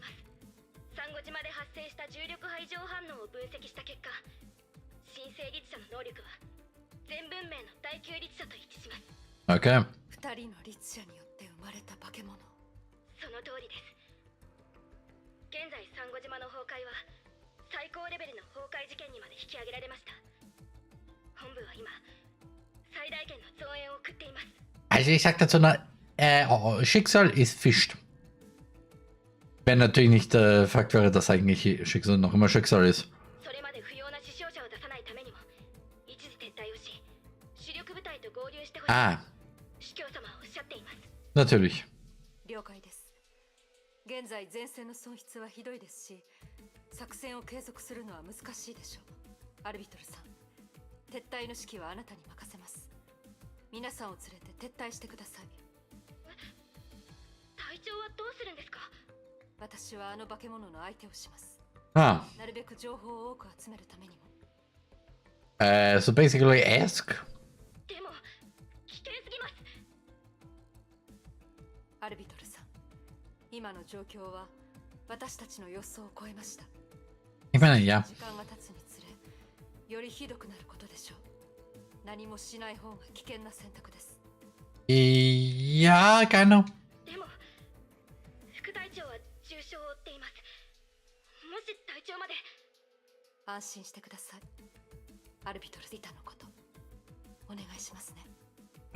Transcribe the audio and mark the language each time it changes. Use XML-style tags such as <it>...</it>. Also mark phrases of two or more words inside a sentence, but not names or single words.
<en>Okay.</en> <ja>二人の律者によって生まれた化け物。その通りです。現在サンゴ島の崩壊は最高レベルの崩壊事件にまで引き上げられました。本部は今最大限の増援を送っています。</ja> <de>Also ich sag dazu, Schicksal ist Fisch. Wenn natürlich nicht Fakt wäre, dass eigentlich Schicksal noch immer Schicksal ist. Ah. Natürlich.</de> <ja>了解です。現在前線の損失はひどいですし、作戦を継続するのは難しいでしょう。アルビトルさん、撤退の指揮はあなたに任せます。皆さんを連れて撤退してください。隊長はどうするんですか？私はあの化け物の相手をします。 Ah. なるべく情報を多く集めるためにも。</ja> <en>So basically ask.</en> <ja>でも危険すぎます。アルビトルさん、今の状況は私たちの予想を超えました。</ja> <de>Ich meine, ja.</de> <ja>時間が経つにつれ、よりひどくなることでしょう。何もしない方が危険な選択です。</ja> <de>Ja, genau.</de> <ja>でも副隊長は重傷を負っています。もし隊長まで。安心してください。アルビトルリタのことお願いしますね。</ja>